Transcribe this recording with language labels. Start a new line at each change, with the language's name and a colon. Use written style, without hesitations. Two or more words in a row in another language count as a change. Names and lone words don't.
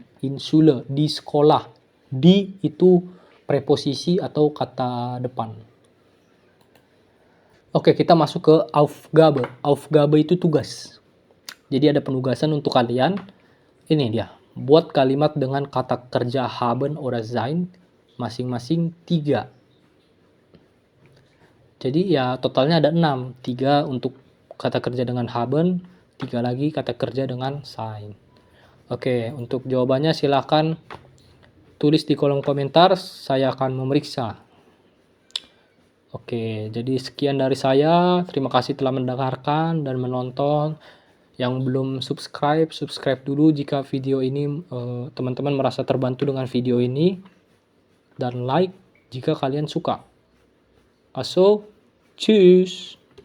German: In Schule,
Indonesian: di sekolah. Di itu preposisi atau kata depan. Oke, kita masuk ke Aufgabe. Aufgabe itu tugas. Jadi ada penugasan untuk kalian. Ini dia. Buat kalimat dengan kata kerja
German: haben oder sein
Indonesian: masing-masing 3. Jadi ya totalnya ada 6. 3 untuk kata kerja dengan haben, 3 lagi kata kerja dengan sein. Oke, untuk jawabannya silakan tulis di kolom komentar, saya akan memeriksa. Oke, jadi sekian dari saya. Terima kasih telah mendengarkan dan menonton. Yang belum subscribe, subscribe dulu jika video ini teman-teman merasa terbantu dengan video ini. Dan like jika kalian suka.
German: Also, tschüss.